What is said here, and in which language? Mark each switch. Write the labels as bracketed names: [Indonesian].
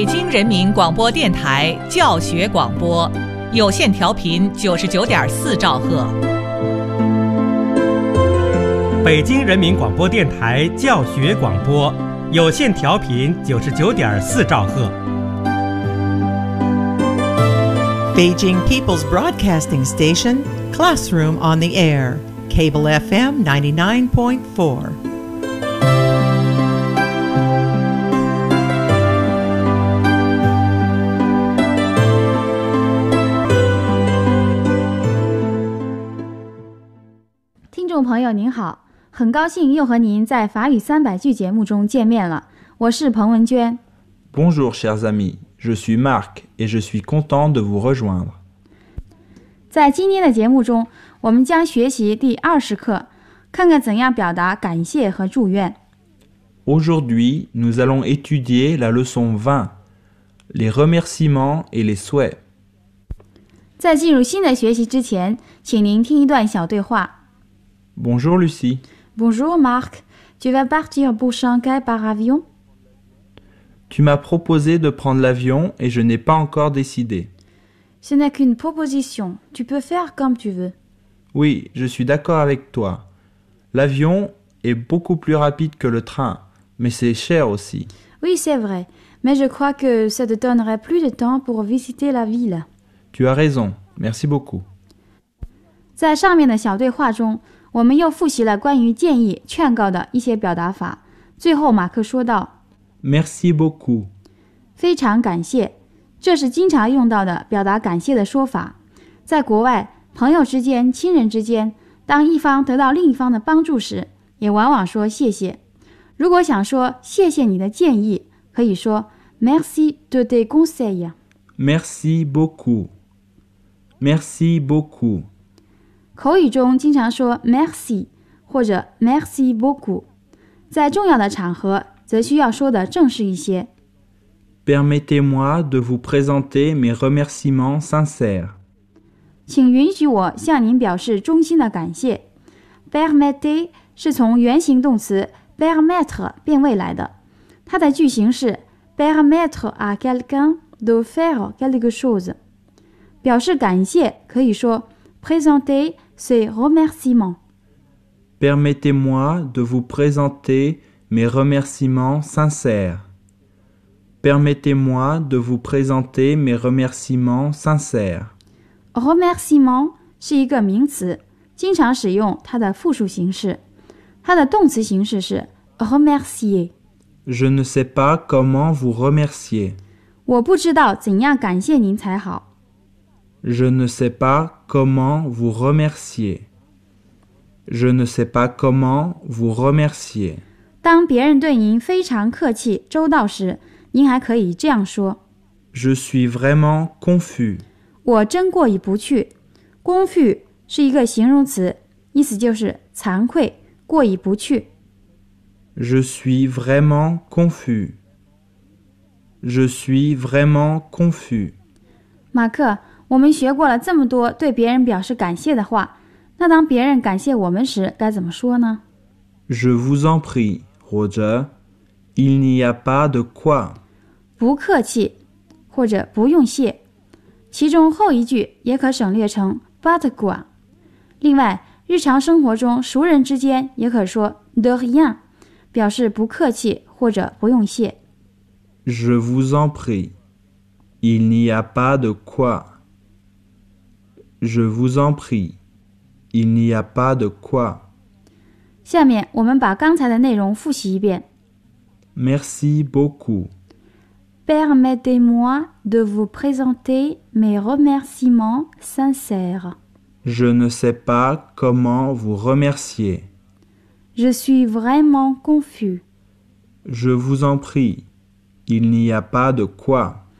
[Chinese] 人民广播电台教学广播，有线调频99.4兆赫。北京人民广播电台教学广播，有线调频99.4兆赫。 [English] Beijing People's Broadcasting Station Classroom on the Air, Cable FM 99.4. [Chinese] 众朋友您好，很高兴又和您在法语三百句节目中见面了，我是彭文娟。 [French] Bonjour chers amis, je suis Marc et je suis content de vous rejoindre。 [Chinese] 在今天的节目中，我们将学习第二十课，看看怎样表达感谢和祝愿。 [French] Aujourd'hui, nous allons étudier la leçon 20, les remerciements et les souhaits。 [Chinese] 在进入新的学习之前，请您听一段小对话。 [French] Bonjour Lucie. Bonjour Marc. Tu vas partir pour Shanghai par avion? Tu m'as proposé de prendre l'avion et je n'ai pas encore décidé. Ce n'est qu'une proposition. Tu peux faire comme tu veux. Oui, je suis d'accord avec toi. L'avion est beaucoup plus rapide que le train, mais c'est cher aussi. Oui, c'est vrai. Mais je crois que ça te donnerait plus de temps pour visiter la ville. Tu as raison. Merci beaucoup. [Chinese] 在上面的小对话中，我们又复习了关于建议、劝告的一些表达法。最后马克说道 [French] Merci beaucoup， [Chinese] 非常感谢，这是经常用到的表达感谢的说法。在国外，朋友之间、亲人之间，当一方得到另一方的帮助时，也往往说谢谢。如果想说谢谢你的建议，可以说 [French] Merci de tes conseils。 Merci beaucoup， Merci beaucoup。 [Chinese] 口语中经常说 merci 或者 [French] merci beaucoup， [Chinese] 在重要的场合则需要说的正式一些。 [French] Permettez-moi de vous présenter mes remerciements sincères。 [Chinese] 请允许我向您表示衷心的感谢。 Permettez 是从原形动词 permettre 变位来的，它的句型是 [French] permettre à quelqu'un de faire quelque chose。 [Chinese] 表示感谢可以说。 [French] Présenter ses remerciements. Permettez-moi de vous présenter mes remerciements sincères. Permettez-moi de vous présenter mes remerciements sincères. [Chinese] Remerciement 是一个名词，经常使用它的复数形式。它的动词形式是 remercier. [French] Je ne sais pas comment vous remercier. [Chinese] 我不知道怎样感谢您才好。 [French] Je ne sais pas comment vous remercier. Je ne sais pas comment vous remercier. [Chinese] 当别人对您非常客气、周到时，您还可以这样说。 [French] Je suis vraiment confus. [Chinese] 我真过意不去。 Confus 是一个形容词，意思就是惭愧、过意不去。 [French] Je suis vraiment confus. Je suis vraiment confus. [Chinese] 马克，我们学过了这么多对别人表示感谢的话，那当别人感谢我们时该怎么说呢？ [French] Je vous en prie, 或者 Il n'y a pas de quoi. [Chinese] 不客气，或者不用谢。其中后一句也可省略成 [French] pas de quoi。 [Chinese] 另外，日常生活中熟人之间也可说 [French] de rien， [Chinese] 表示不客气或者不用谢。 [French] Je vous en prie, Il n'y a pas de quoi. Je vous en prie, il n'y a pas de quoi. [Chinese] 下面我们把刚才的内容复习一遍。 [French] Merci beaucoup. Permettez-moi de vous présenter mes remerciements sincères. Je ne sais pas comment vous remercier. Je suis vraiment confus. Je vous en prie, il n'y a pas de quoi.